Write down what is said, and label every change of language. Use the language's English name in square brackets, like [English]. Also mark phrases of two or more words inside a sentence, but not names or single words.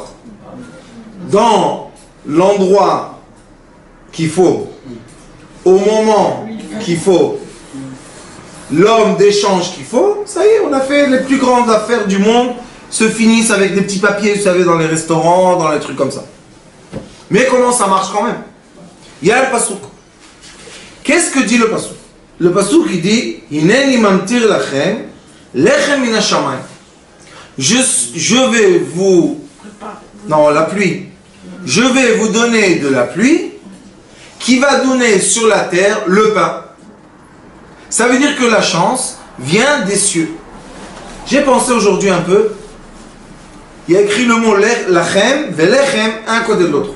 [French] Dans l'endroit qu'il faut, au moment qu'il faut, l'homme d'échange qu'il faut, ça y est, on a fait les plus grandes affaires du monde, se finissent avec des petits papiers, vous savez, dans les restaurants, dans les trucs comme ça. Mais comment ça marche quand même? Il y a le pasouk. Qu'est-ce que dit le passouk? Le passouk il dit [Hebrew] הנני ממטיר לכם לחם מן השמים. [French] Je vais vous... Non, la pluie. Je vais vous donner de la pluie qui va donner sur la terre le pain. Ça veut dire que la chance vient des cieux. J'ai pensé aujourd'hui un peu. Il y a écrit le mot [Hebrew] לכם, ולחם, [French] un côté de l'autre.